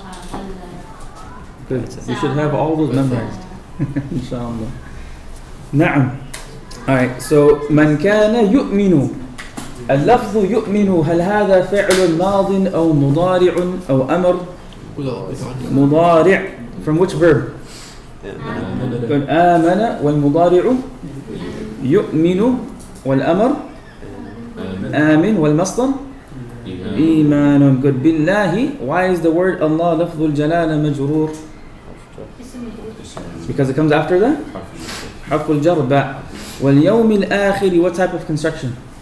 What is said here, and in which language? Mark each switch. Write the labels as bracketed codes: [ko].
[en] Good. You should have all those memorized. Inshallah. Na'am. Alright, so [ar] من كان يؤمن. اللفظ يؤمن هل هذا فعل ماض أو مضارع أو أمر؟ مضارع. [en] From which verb? [ar] آمن والمضارع يؤمن والأمر آمن والمصدر إيمان. [en] Good. بالله. Why is the word Allah لفظ الجلالة مجرور? Because it comes after that? [ar] حرف الجر باء. واليوم الآخر, [en] what type of construction?